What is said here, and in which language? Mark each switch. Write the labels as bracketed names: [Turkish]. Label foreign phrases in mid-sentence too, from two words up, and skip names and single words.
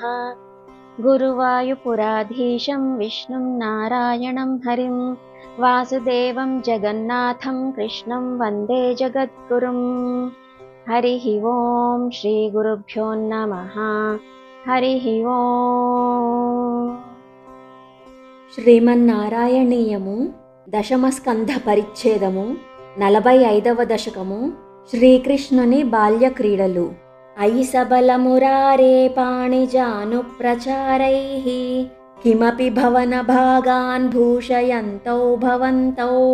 [Sanskrit] गुरुवायुपुराधीशं विष्णुं नारायणं हरिं वासुदेवं जगन्नाथं कृष्णं वन्दे जगद्गुरुं। हरिः ओं श्रीगुरुभ्यो नमः। हरिः ओं। [Telugu] శ్రీమన్నారాయణీయము దశమస్కంధ పరిచ్ఛేదము 45వ దశకము శ్రీకృష్ణుని బాల్య క్రీడలు. [Sanskrit] అయి సబలమురారే పాణిజానుప్రచారైః కిమపి భవన భాగాన్ భూషయంతౌ భవంతౌ